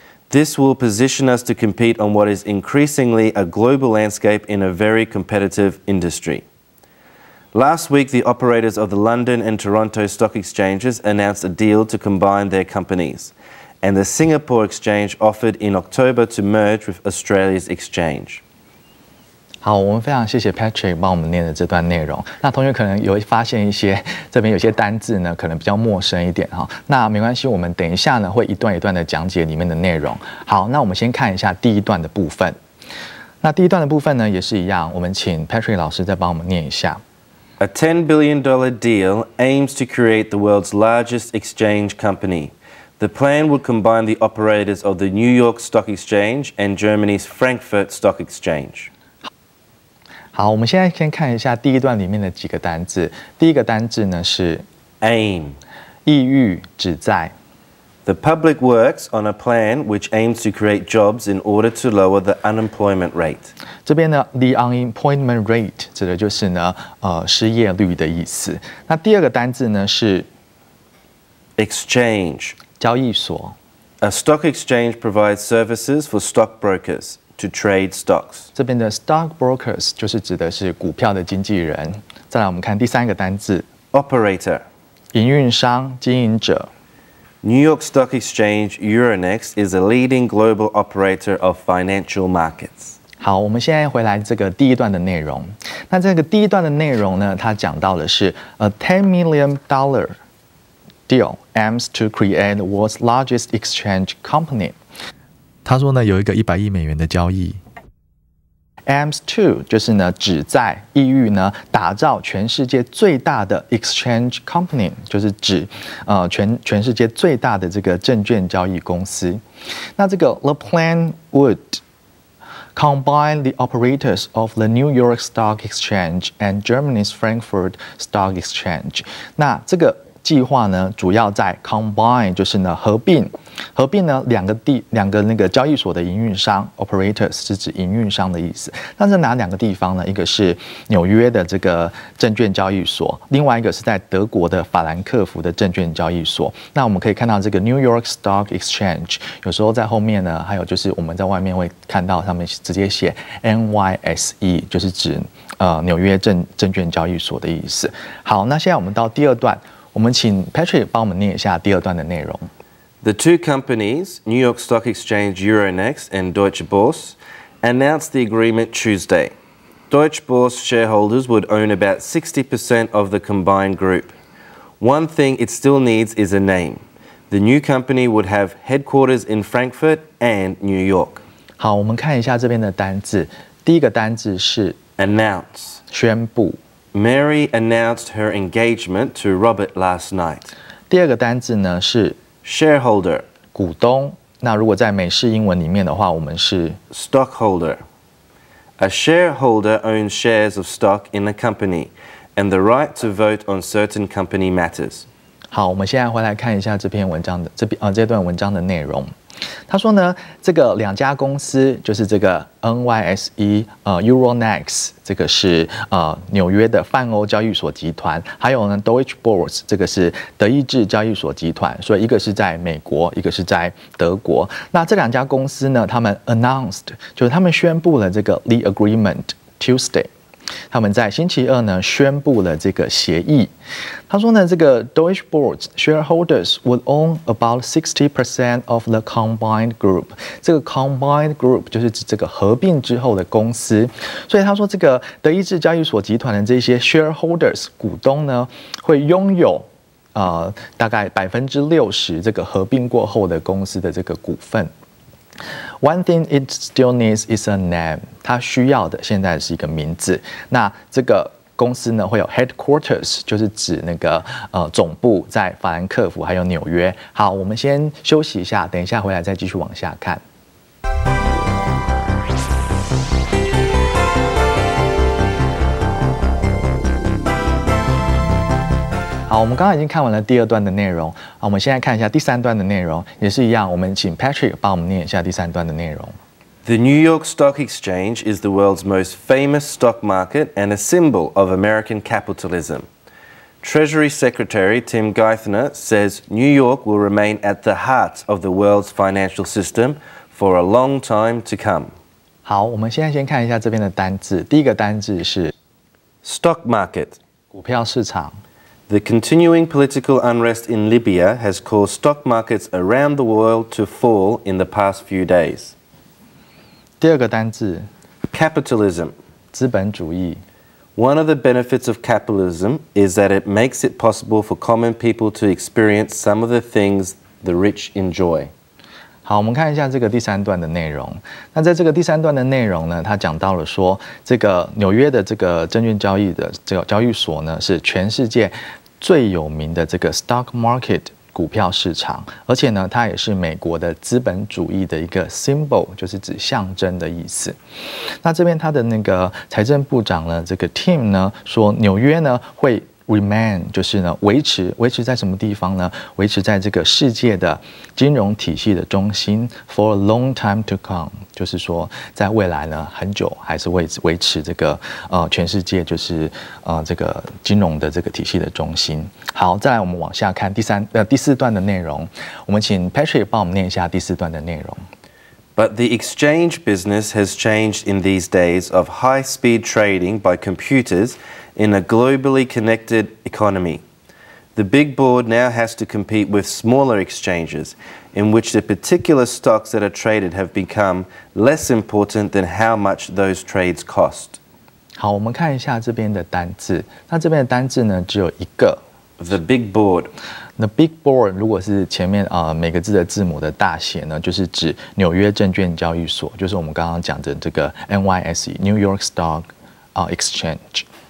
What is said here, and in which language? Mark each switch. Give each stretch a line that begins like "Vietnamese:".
English: This will position us to compete on what is increasingly a global landscape in a very competitive industry. Last week, the operators of the London and Toronto stock exchanges announced a deal to combine their companies, and the Singapore exchange offered in October to merge with Australia's exchange.
Chinese: 好，我们非常谢谢 Patrick 帮我们念的这段内容。那同学可能有发现一些这边有些单字呢，可能比较陌生一点哈。那没关系，我们等一下呢会一段一段的讲解里面的内容。好，那我们先看一下第一段的部分。那第一段的部分呢也是一样，我们请 Patrick 老师再帮我们念一下。
English: A $10 billion deal aims to create the world's largest exchange company. The plan would combine the operators of the New York Stock Exchange and Germany's Frankfurt Stock Exchange.
Chinese: 好，我们现在先看一下第一段里面的几个单字。第一个单字呢是
English: Aim.
Chinese: 意欲、旨在。
English: The public works on a plan which aims to create jobs in order to lower the unemployment rate.
Chinese: 这边呢 ，
English: the unemployment rate
Chinese: 指的就是呢失业率的意思。那第二个单字呢是
English: Exchange.
Chinese: 交易所。
English: A stock exchange provides services for stockbrokers to trade stocks.
Chinese: 这边的 stockbrokers 就是指的是股票的经纪人。再来，我们看第三个单字
English: Operator.
Chinese: 营运商、经营者。
English: New York Stock Exchange Euronext is a leading global operator of financial markets.
Chinese: 好，我们现在回来这个第一段的内容。那这个第一段的内容呢，它讲到的是
English: $10 million deal aims to create the world's largest exchange company.
Chinese: 他说呢，有一个$100亿的交易。
English: aims to
Chinese: 就是呢，旨在意欲呢，打造全世界最大的
English: exchange company，
Chinese: 就是指全世界最大的这个证券交易公司。那这个
English: the plan would combine the operators of the New York Stock Exchange and Germany's Frankfurt Stock Exchange。
Chinese: 那这个计划呢，主要在 combine 就是呢合并呢两个那个交易所的营运商 operators 是指营运商的意思。那是哪两个地方呢？一个是纽约的这个证券交易所，另外一个是在德国的法兰克福的证券交易所。那我们可以看到这个 New York Stock Exchange， 有时候在后面呢，还有就是我们在外面会看到上面直接写 NYSE， 就是指纽约证券交易所的意思。好，那现在我们到第二段。我们请 Patrick 帮我们念一下第二段的内容。
English: The two companies, New York Stock Exchange Euronext and Deutsche Börse, announced the agreement Tuesday. Deutsche Börse shareholders would own about 60% of the combined group. One thing it still needs is a name. The new company would have headquarters in Frankfurt and New York.
Chinese: 好，我们看一下这边的单字。第一个单字是
English: Announce.
Chinese: 宣布。
English: Mary announced her engagement to Robert last night.
Chinese: 第二个单字呢是
English: shareholder
Chinese: 股东。那如果在美式英文里面的话，我们是
English: stockholder. A shareholder owns shares of stock in a company and the right to vote on certain company matters.
Chinese: 好，我们现在回来看一下这篇文章的这段文章的内容。他说呢，这个两家公司就是这个 NYSE Euronext， 这个是纽约的泛欧交易所集团，还有呢 Deutsche Börse， 这个是德意志交易所集团，所以一个是在美国，一个是在德国。那这两家公司呢，他们 announced 就是他们宣布了这个
English: the agreement Tuesday。
Chinese: 他们在星期二呢宣布了这个协议。他说呢，这个
English: Deutsche Börse shareholders would own about 60% of the combined group。
Chinese: 这个
English: combined group
Chinese: 就是指这个合并之后的公司。所以他说，这个德意志交易所集团的这些 shareholders 股东呢，会拥有大概60%这个合并过后的公司的这个股份。
English: One thing it still needs is a name。
Chinese: 它需要的现在是一个名字。那这个公司呢会有 headquarters， 就是指那个总部在法兰克福还有纽约。好，我们先休息一下，等一下回来再继续往下看。好，我们刚刚已经看完了第二段的内容，好，我们现在看一下第三段的内容，也是一样，我们请 Patrick 帮我们念一下第三段的内容。
English: The New York Stock Exchange is the world's most famous stock market and a symbol of American capitalism. Treasury Secretary Tim Geithner says New York will remain at the heart of the world's financial system for a long time to come.
Chinese: 好，我们现在先看一下这边的单字。第一个单字是
English: Stock market.
Chinese: 股票市场。
English: The continuing political unrest in Libya has caused stock markets around the world to fall in the past few days.
Chinese: 第二个单字
English: Capitalism.
Chinese: 资本主义。
English: One of the benefits of capitalism is that it makes it possible for common people to experience some of the things the rich enjoy.
Chinese: 好，我们看一下这个第三段的内容。那在这个第三段的内容呢，它讲到了说，这个纽约的这个证券交易的这个交易所呢，是全世界最有名的这个
English: stock market
Chinese: 股票市场，而且呢，它也是美国的资本主义的一个 symbol， 就是指象征的意思。那这边他的那个财政部长呢，这个 Tim 呢说，纽约呢会remain 就是呢维持在什么地方呢？维持在这个世界的金融体系的中心
English: for a long time to come，
Chinese: 就是说在未来呢很久还是会维持这个全世界就是这个金融的这个体系的中心。好，再来我们往下看第四段的内容，我们请 Patrick 帮我们念一下第四段的内容。
English: But the exchange business has changed in these days of high-speed trading by computers in a globally connected economy. The big board now has to compete with smaller exchanges, in which the particular stocks that are traded have become less important than how much those trades cost.
Chinese: 好，我们看一下这边的单字。那这边的单字呢，只有一个。
English: The big board. The big board
Chinese: 如果是前面每个字的字母的大写呢，就是指纽约证券交易所，就是我们刚刚讲的这个 NYSE New York Stock Exchange。